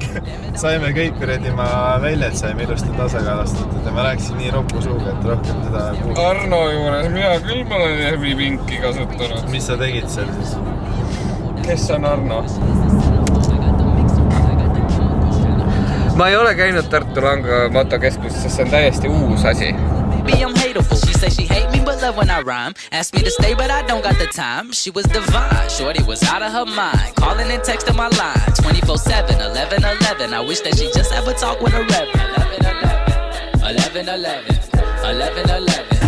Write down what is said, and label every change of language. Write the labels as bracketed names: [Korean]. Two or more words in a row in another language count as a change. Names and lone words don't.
[Estonian] Saime kõik üredima väljad, saime ilusti tasakalastatud ja ma rääkisin nii roppu suuga, et rohkem seda kuulda. Arno juures, mina küll ma olen refi pinki kasutanud. Mis sa tegid seal siis? Kes on Arno? Ma ei ole käinud Tartu Lange motokeskuses, sest see on täiesti uus asi. [English] I'm hateable. She say she hate me but love when I rhyme. Asked me to stay but I don't got the time. She was divine. Shorty was out of her mind. Calling and texting my line 24/7, 11/11. I wish that she just ever talk with a rep. 11/11, 11/11.